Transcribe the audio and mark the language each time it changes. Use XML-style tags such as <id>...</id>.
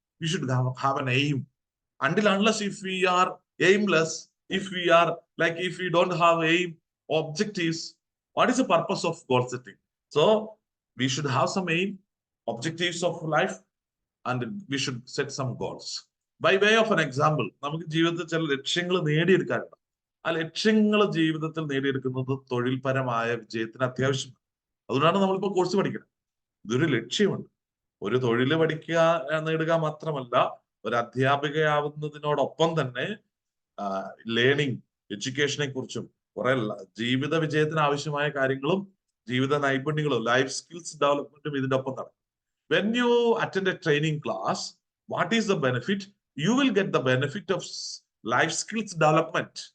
<en>We should have an aim. Unless if we are aimless, if we don't have aim, objectives, what is the purpose of goal setting? So we should have some aim, objectives of life, and we should set some goals. By way of an example,</en> <ml>നമുക്ക് ജീവിതത്തിൽ ചില ലക്ഷ്യങ്ങൾ നേടിയെടുക്കാറുണ്ട്. ആ ലക്ഷ്യങ്ങൾ ജീവിതത്തിൽ നേടിയെടുക്കുന്നത് തൊഴിൽപരമായ വിജയത്തിന് അത്യാവശ്യമാണ്. അതുകൊണ്ടാണ് നമ്മളിപ്പോൾ കോഴ്സ് പഠിക്കുന്നത്. ഇതൊരു ലക്ഷ്യമുണ്ട്. ഒരു തൊഴിൽ പഠിക്കുക, നേടുക മാത്രമല്ല, ഒരു അധ്യാപികയാവുന്നതിനോടൊപ്പം തന്നെ ലേണിംഗ്, എഡ്യൂക്കേഷനെ കുറിച്ചും കുറെ ജീവിത വിജയത്തിന് ആവശ്യമായ കാര്യങ്ങളും ജീവിത നൈപുണ്യങ്ങളും ലൈഫ് സ്കിൽസ് ഡെവലപ്മെന്റും ഇതിന്റെ ഒപ്പം നടക്കും.</ml> <en>When you attend a training class, what is the benefit? You will get the benefit of life skills development.</en>